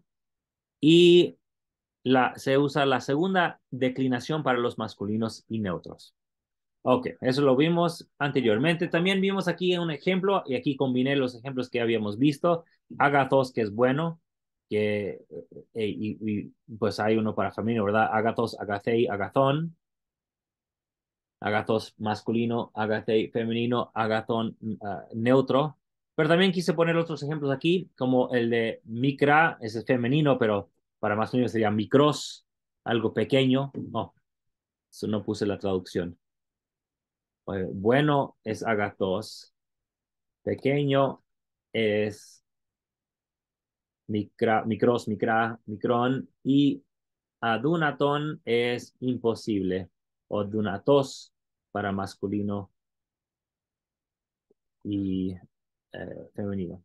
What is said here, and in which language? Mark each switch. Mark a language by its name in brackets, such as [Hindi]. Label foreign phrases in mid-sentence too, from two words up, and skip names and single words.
[Spanish] Y se usa la segunda declinación para los masculinos y neutros. Ok, eso lo vimos anteriormente. También vimos aquí un ejemplo, y aquí combiné los ejemplos que habíamos visto. Agathos, que es bueno, pues hay uno para femenino, ¿verdad? [Greek] ἀγαθός, ἀγαθή, ἀγαθόν. [Spanish] Agathos masculino, agathei femenino, agathón neutro. Pero también quise poner otros ejemplos aquí, como el de micra, ese es femenino, pero para masculino sería micros, algo pequeño. No, eso no puse la traducción. Bueno es agathos, pequeño es [Greek] μικρός, μικρόν, [Spanish] y adunaton es imposible, o dunatos para masculino y femenino.